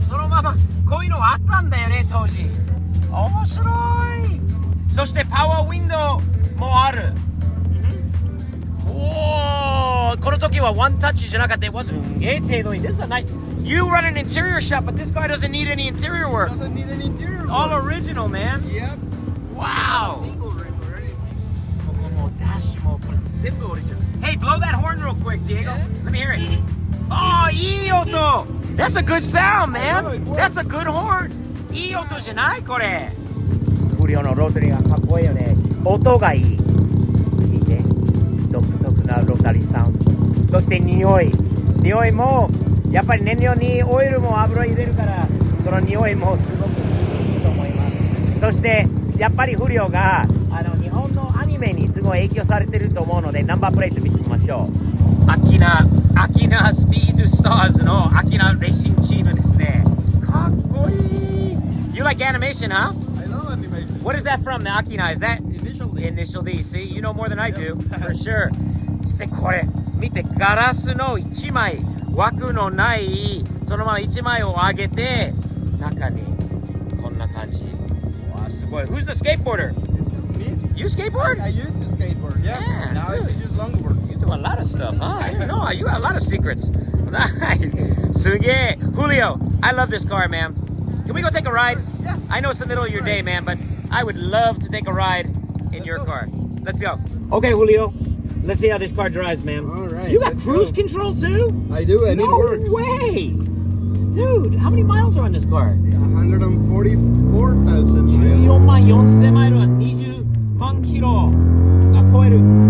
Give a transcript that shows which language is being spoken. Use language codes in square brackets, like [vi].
[ja] そのままこういうのあったんだよね、当時。面白い。そしてパワーウィンドウもある。おー、この時はワンタッチじゃなかった。すんげえ程度に。 [en] This is a nice. You run an interior shop, but this car doesn't need any interior work. Doesn't need any interior work. All original, man. Yep. Wow. Single rim already. [ja] ここもダッシュもこれ全部オリジナル。 [en] Hey, blow that horn real quick, Diego. Let me hear it. Oh, [ja] いい音. [en] That's a good sound, man. That's a good horn. [ja] いい音じゃないこれ。フリオのロータリーがかっこいいよね。音がいい。聞いて。独特なロータリーサウンド。そして匂いもやっぱり燃料にオイルも油入れるから、その匂いもすごくいいと思います。そしてやっぱりフリオが日本のアニメにすごい影響されてると思うので、ナンバープレート見てみましょう。アキナスピードスターズのアキナレーシングチームですね。かっこいい。 [en] You like animation, huh? I love animation. What is that from? The Akina? Is that Initial D? See, you know more than I do, for sure. [ja] そしてこれ見て、ガラスの1枚、枠のないそのまま1枚を上げて、中にこんな感じ。わあ、すごい。 [en] Who's the skateboarder? Me? You skateboard? I used to skateboard. Yeah. Yeah, Now I dude. use longboard. You do a lot of stuff, huh? I didn't know. You got a lot of secrets. Nice. すげえ。 Julio, I love this car, man. Can we go take a ride? Yeah. I know it's the middle of your day, man, but I would love to take a ride in your car. Let's go. Okay, Julio. Let's see how this car drives, man. All right, You got let's cruise go. control too? I do, and No it works. way. Dude, how many miles are on this car? 144,000 miles. [ja] 14万4000マイルは20万キロが超える。